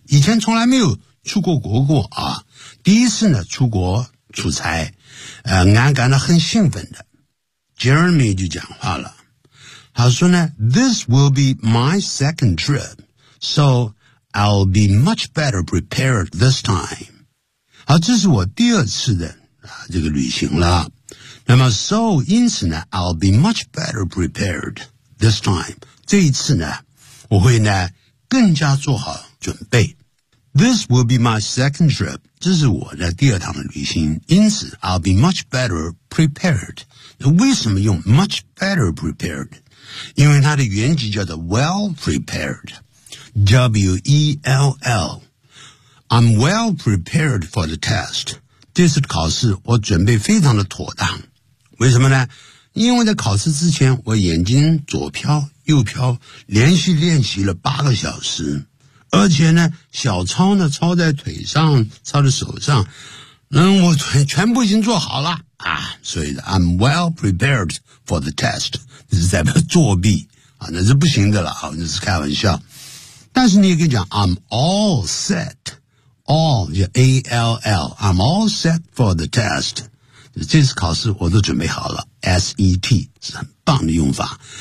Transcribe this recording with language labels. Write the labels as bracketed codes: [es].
[zh] 以前从来没有出过国过啊，第一次呢出国出差，俺感到很兴奋的。 [en] Jeremy [zh] 就讲话了，他说呢 [en] ，This will be my second trip, so I'll be much better prepared this time. [zh] 好，这是我第二次的这个旅行了。那么 [en] ，so [zh] 因此呢 [en] ，I'll be much better prepared this time。 [zh] 这一次呢，我会呢更加做好准备。 [en] This will be my second trip。 [zh] 这是我的第二趟的旅行，因此 [en] I'll be much better prepared。 [zh] 那为什么用 [en] much better prepared？ [zh] 因为它的原级叫做 well prepared。 [en] W-E-L-L。 I'm well prepared for the test. [zh] 这次考试我准备非常的妥当。为什么呢？因为在考试之前我眼睛左飘右飘，连续练习了8个小时。而且呢小抄呢抄在腿上抄在手上。我全部已经做好了。啊，所以 [en] I'm well prepared for the test. [zh] 这是代表作弊。啊，那是不行的了，那是开玩笑。但是你也可以讲 [en] I'm all set. All, A-L-L, I'm all set for the test. [zh] 这次考试我都准备好了 ,S-E-T, 是很棒的用法。